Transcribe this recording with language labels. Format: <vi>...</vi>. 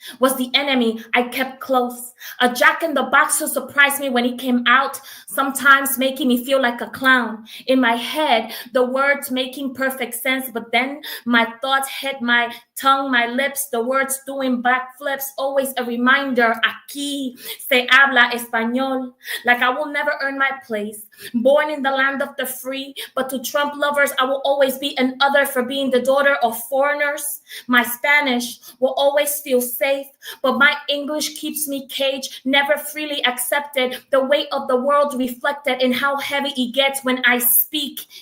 <en>Was the enemy I kept close. A jack in the box who surprised me when he came out, sometimes making me feel like a clown. In my head, the words making perfect sense, but then my thoughts hit my tongue, my lips, the words doing backflips. Always a reminder,</en> <es>aquí se habla español.</es> <en>Like I will never earn my place. Born in the land of the free, but to Trump lovers, I will always be an other for being the daughter of foreigners. My Spanish will always feel safe, but my English keeps me caged, never freely accepted. The weight of the world reflected in how heavy it gets when I speak</en>